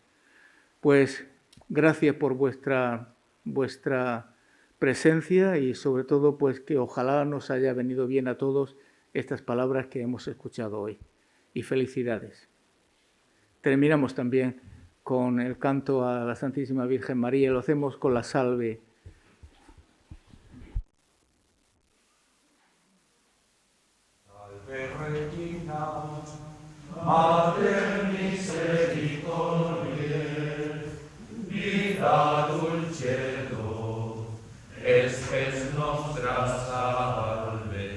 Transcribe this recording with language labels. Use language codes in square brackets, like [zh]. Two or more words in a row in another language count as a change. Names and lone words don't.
[es] Pues gracias por vuestra presencia y sobre todo pues que ojalá nos haya venido bien a todos estas palabras que hemos escuchado hoy. Y felicidades. Terminamos también con el canto a la Santísima Virgen María, lo hacemos con la salve. [la] Salve Regina, Mater misericordiae, vida dulcedo, espes nostra salve.